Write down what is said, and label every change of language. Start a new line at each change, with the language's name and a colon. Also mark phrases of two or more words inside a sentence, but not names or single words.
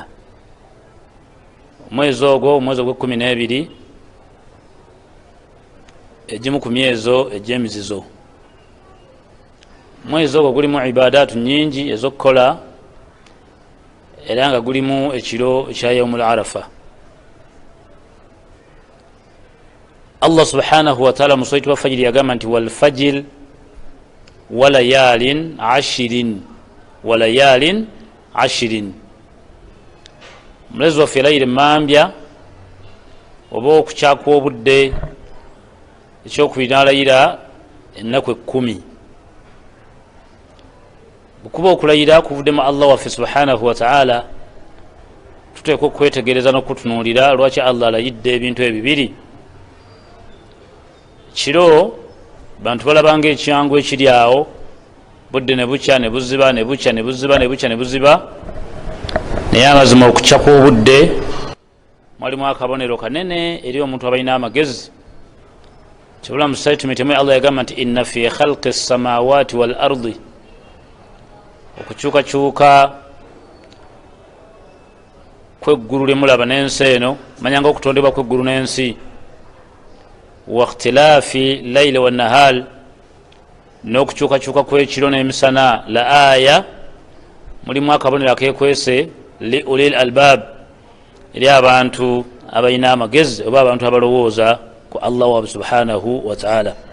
Ganda: Omwezi ogwo omwezi ogw'12 egimu ku myezo egy'emizizo. Omwezi ogwo gulimu ibadaatu nyingi ez'okukola era nga gulimu ekiro ekya
Arabic: يوم عرفة. الله سبحانه وتعالى
Ganda: musoiti wa fajiri yagamba nti
Arabic: والفجر وليال عشر.
Ganda: Mulezi waffe layiri mambya oba okukyakwa obudde ekyokubiri n'alayira ennaku 10. Bukuba okulayira kuvuddemu Allah waffe
Arabic: سبحانه وتعالى,
Ganda: tuteeka okwetegereza n'okutunuulira lwaki Allah alayidde ebintu ebibiri. Kiro bantu balabanga ekyangu ekiri awo, budde ne bukya ne buziba ne bukya ne buziba ne bukya ne buziba, naye amazima okukyakwa obudde mwalimu akabonero kanene eri omuntu abalina amagezi. Kibula mu statement emu Allah yagamba nti
Arabic: إن في خلق السماوات والأرض,
Ganda: okukyukakyuka kweggulu lye mulaba n'ensi eno, manyanga okutondebwa kweggulu n'ensi,
Arabic: واختلاف الليل والنهار,
Ganda: n'okukyukakyuka kw'ekiro n'emisana,
Arabic: لآيات,
Ganda: mulimu akabonero akeekwese
Arabic: لأولي الألباب,
Ganda: eri abantu abalina amagezi oba abantu abalowooza ku Allah wa
Arabic: سبحانه وتعالى.